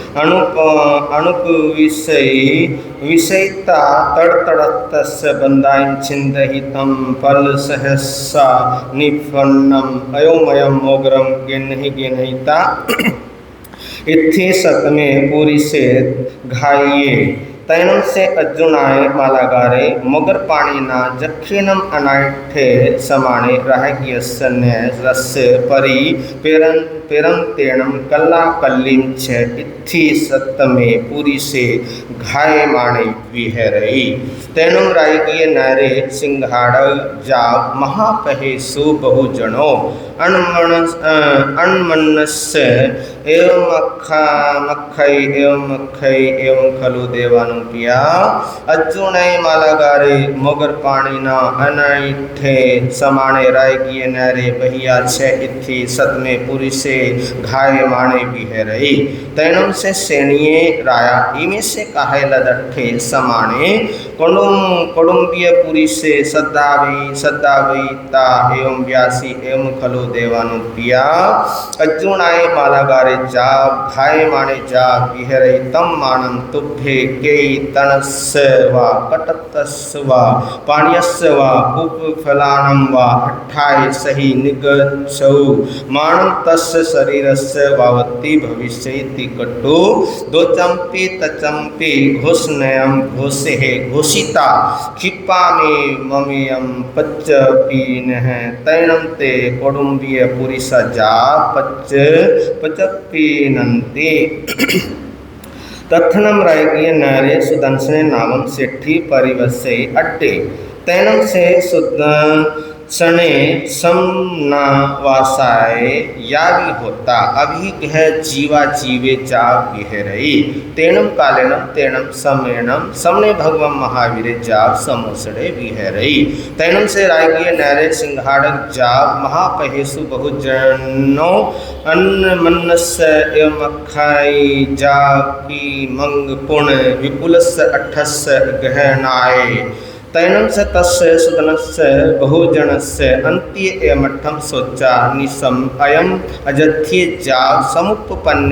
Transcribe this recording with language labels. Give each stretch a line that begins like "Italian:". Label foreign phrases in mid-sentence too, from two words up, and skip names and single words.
Prakrit languages: विषयिता तड़तड़तस्य बंदायं छिन्दहितं फलसहसा निफन्नम अयोमयं मोगरं गेनहिता इत्थि सतमे पूरी से घाये तैनम से अर्जुनाय मालागारे मोगर पाणिना जखिनम अनाठे समाने राहग्यस्य रस्य परि पेरंतेणम कल्ला कल्लिं च इत्थि सतमे पूरी से घायमाणे विहरई तैनम रायगिय नरे सिंहाड़ जाव महापहेसु बहुजनो अण्मन्नस्य एवं मक्खै एवं खलु देवानुपिया अर्जुनय मालागारे मोगर पाणिना अनैठे समाने रायगिय नरे बहिया छ इत्थि सतमे पुरी से घायमाणे विहरई तैनम से सेनिये राया इमे से काहे लदठे समाने कुडुम्बिय पुरी से सद्दावई ता एवं व्यासी एवं खलु देवानुपिया अर्जुनाय मालागारे जा घायमाणे जा विहरई तम मानं तुभ्ये केई तनस्य वा कटतस्य वा पाण्यस्य वा उपफलानं वा अट्ठाय सहि निगच्छौ मानं तस्य शरीरस्य वावति भविष्यति कट्टो दो चंपी तचंपी घुसनयं घुसेहे घुस योषिता क्षिपामि ममेयं पच्च पीनः तैनं ते कौडुम्बीय पुरिसजा पच पीनन्ति तत्थनम रायकीय नरे सुदंसने नामम सेठी परिवस्य अट्टे तैनम से सुदंसने समनावासाय यागी होता अभी कह जीवा जीवे जा विहरई तेनम कालेनम तेनम समेनम समने भगवान महावीर जाव समोसड़े विहरई तैनम से रायकीय नरे सिंहाड़क जाव महापहेसु बहुजनो अन्न मन्नस्य एवं अखाई जाकी मंग पुण्य विपुलस्य अठस्य गहनाय तैनं स तस्य सुदनस्य बहुजनस्य अन्त्य एवमठं सोचा निसम अयम अजथ्ये जाव समुपपन्ने